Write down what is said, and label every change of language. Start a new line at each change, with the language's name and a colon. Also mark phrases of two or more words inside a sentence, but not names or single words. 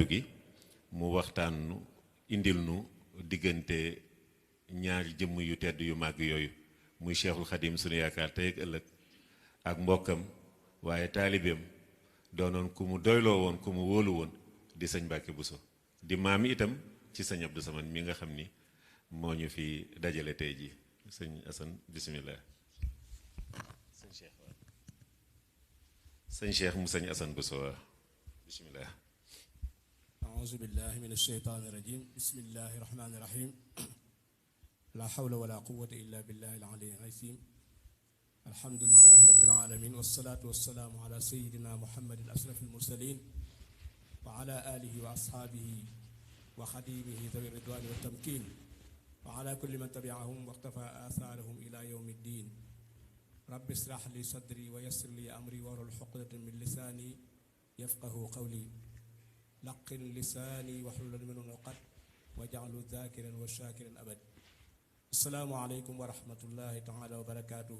Wolof: gi mu waxtaan indil nu diggante ñaari jëmm yu tedd yu màgg yooyu muy Cheikhul Khadim sunu yaakaar tey ak ëllëg ak mbokkam waaye taalibeem doonoon ku mu doyloo woon ku mu wóolu woon di sëñ Mbàkke Bousso di maam itam ci sëñ Abdou Samad mi nga xam ni moo ñu fi dajale tey ji sëñ Assane bismillah sëñ Cheikh waaw sëñ Cheikh mu sëñ Assane Bousso waaw bismillah
Arabic: أعوذ بالله من الشيطان الرجيم بسم الله الرحمن الرحيم لا حول ولا قوة إلا بالله العلي العظيم الحمد لله رب العالمين والصلاة والسلام على سيدنا محمد الأشرف المرسلين وعلى آله وأصحابه وخديمه ذوي الرضوان والتمكين وعلى كل من تبعهم واقتفى آثارهم إلى يوم الدين رب اشرح لي صدري ويسر لي أمري واحلل عقدة من لساني يفقه قولي لقن لساني واحلل منه العقد واجعله ذاكرا وشاكرا أبد السلام عليكم ورحمة الله تعالى وبركاته.